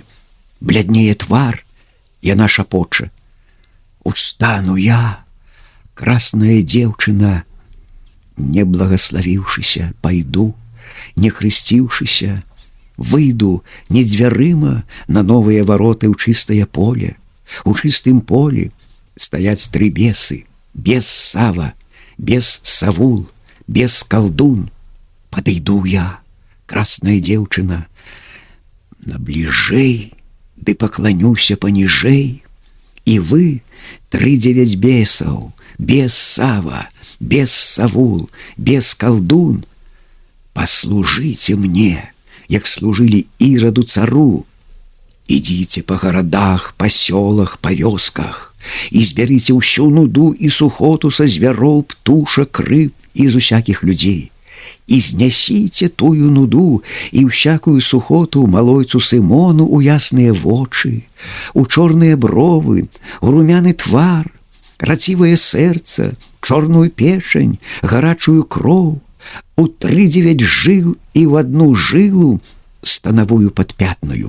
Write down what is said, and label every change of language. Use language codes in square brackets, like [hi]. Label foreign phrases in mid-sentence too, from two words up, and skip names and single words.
[be] Бляднее твар, яна шапоча: «Устану я, красная дзеўчына, не благаславіўшыся, пайду, не хрысціўшыся, выйду не дзвярыма на новыя вароты ў чыстае поле. У чыстым полі стаяць 3 бесы: бес Сава, бес Савул, бес Калдун. Падыйду я, красная дзеўчына, набліжэй, ды пакланюся паніжэй. І вы, 3-9 бесаў, бес Сава, бес Савул, бес Калдун, паслужыце мне, як служылі Іраду цару. Ідзіце па гарадах, па сёлах, па вёсках і збярыце ўсю нуду і сухоту са звяроў, птушак, рыб і з усякіх людзей. І знясіце тую нуду і ўсякую сухоту малойцу Сымону у ясныя вочы, у чорныя бровы, у румяны твар, рацівае сэрца, чорную печань, гарачую кроў, у 3-9 жыл і ў адну жылу станавую падпятную.